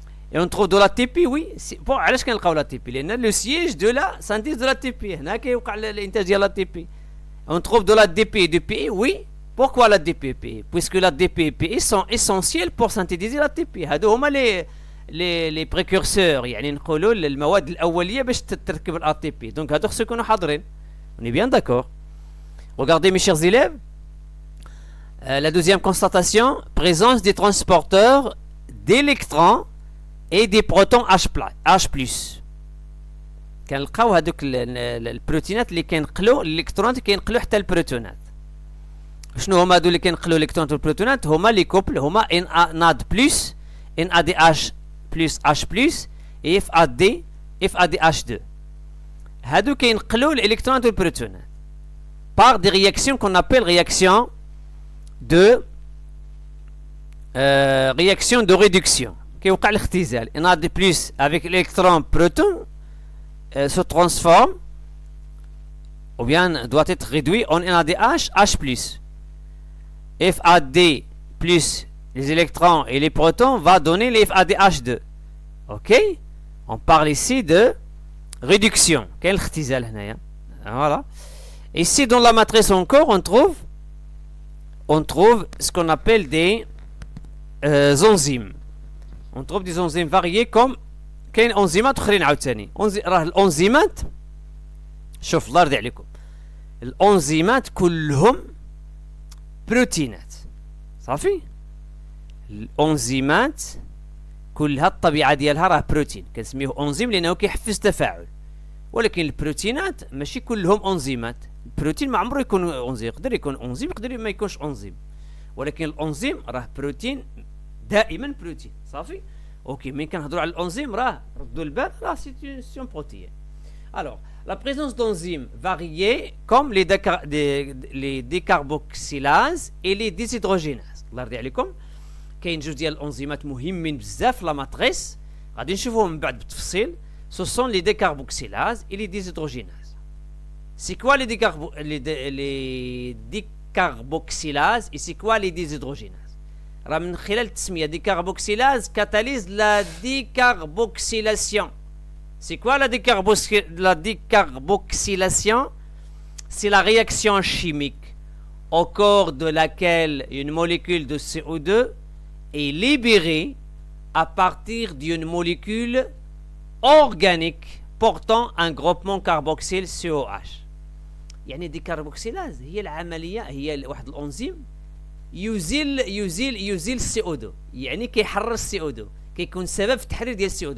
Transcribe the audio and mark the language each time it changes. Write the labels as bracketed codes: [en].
[fr] Et on trouve de l'ATP, oui. Bon, [ar] علاش كنلقاو [fr] l'ATP؟ [ar] لأن [fr] le siège de la synthèse de l'ATP. [ar] هنا كيوقع الإنتاج ديال [fr] l'ATP. On trouve de l'ADP et du PE, oui, Pourquoi la DPP? Puisque la DPP sont essentiels pour synthétiser l'ATP. [ar] هادو هما [fr] les précurseurs. [ar] يعني نقولوا المواد الأولية باش تركب l'ATP. Donc هادو خصو يكونوا حاضرين. [fr] On est bien d'accord. Regardez mes chers élèves. La deuxième constatation, présence des transporteurs d'électrons et des protons H+. [ar] كنلقاو هذوك البروتينات اللي كينقلوا الالكترونات كينقلوا حتى البروتونات. شنو هما هادو اللي كينقلوا الالكترونات والبروتونات؟ هما لي كوبل، هما NAD+, NADH plus H+, et FADH2. هادو كينقلوا الالكترونات والبروتونات [fr] par des réactions qu'on appelle réactions de réduction. [ar] كيوقع الاختزال. [fr] NAD+ avec l'électron proton se transforme ou bien doit être réduit en NADH H+. FAD plus les électrons et les protons va donner les FADH2. Ok? On parle ici de réduction. [ar] Quel اختزال هنايا. [fr] Voilà. Ici dans la matrice encore on trouve ce qu'on appelle des enzymes. On trouve des enzymes variées comme [ar] كاين انزيمات اخرين عاوتاني. راه الانزيمات شوف الله يرضي عليكم. الانزيمات كلهم بروتينات. صافي؟ الانزيمات كلها الطبيعه ديالها راه بروتين، كنسميوه انزيم لانه كيحفز تفاعل. ولكن البروتينات ماشي كلهم انزيمات. البروتين ما عمره يكون انزيم، يقدر يكون انزيم يقدر ما يكونش انزيم. ولكن الانزيم راه بروتين، دائما بروتين. صافي؟ اوكي، ملي كنهضروا على الانزيم راه ردوا البال راه سيتيون بروتيين. [fr] Alors, la présence d'enzymes variées comme les décarboxylases et les déshydrogénases. [ar] الله يرضي عليكم. كاين جوج ديال الانزيمات مهمين بزاف في لا ماتريس غادي نشوفوهم من بعد بالتفصيل. [fr] Ce sont les décarboxylases et les déshydrogénases. C'est quoi les décarboxylases et c'est quoi les déshydrogénases? [ar] راه من خلال التسميه [fr] décarboxylase catalyse la décarboxylation. C'est quoi la décarboxylation? C'est la réaction chimique au cours de laquelle une molécule de CO2 est libérée à partir d'une molécule organique portant un groupement carboxyle COH. [ar] يعني décarboxylase هي العملية، هي واحد الأنزيم يزيل CO2، يعني كيحرر CO2، كيكون سبب في التحرير ديال CO2.